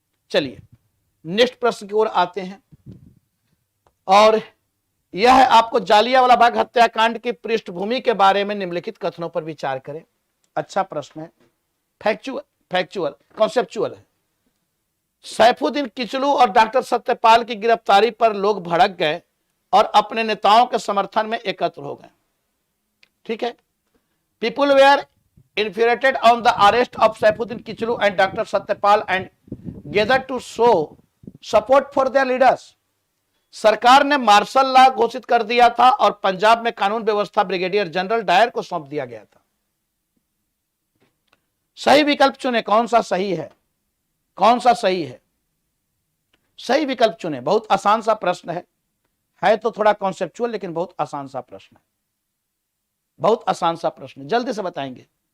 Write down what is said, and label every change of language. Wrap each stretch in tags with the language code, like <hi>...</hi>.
<hi>चलिए नेक्स्ट प्रश्न की ओर आते हैं, और यह है आपको जालियांवाला बाग हत्याकांड की पृष्ठभूमि के बारे में निम्नलिखित कथनों पर विचार करें। अच्छा प्रश्न है, फैक्चुअल कॉन्सेप्चुअल है। सैफुद्दीन किचलू और डॉक्टर सत्यपाल की गिरफ्तारी पर लोग भड़क गए और अपने नेताओं के समर्थन में एकत्र हो गए, ठीक है।</hi> <en>People were infuriated on the arrest of Saifuddin Kichlu and Dr. Satyapal and gathered to show support for their leaders.</en> <hi>सरकार ने मार्शल लॉ घोषित कर दिया था और पंजाब में कानून व्यवस्था ब्रिगेडियर जनरल डायर को सौंप दिया गया था। सही विकल्प चुने, कौन सा सही है, कौन सा सही है, सही विकल्प चुने। बहुत आसान सा प्रश्न है तो थोड़ा कॉन्सेप्चुअल, लेकिन बहुत आसान सा प्रश्न है, बहुत आसान सा प्रश्न, जल्दी से बताएंगे।</hi>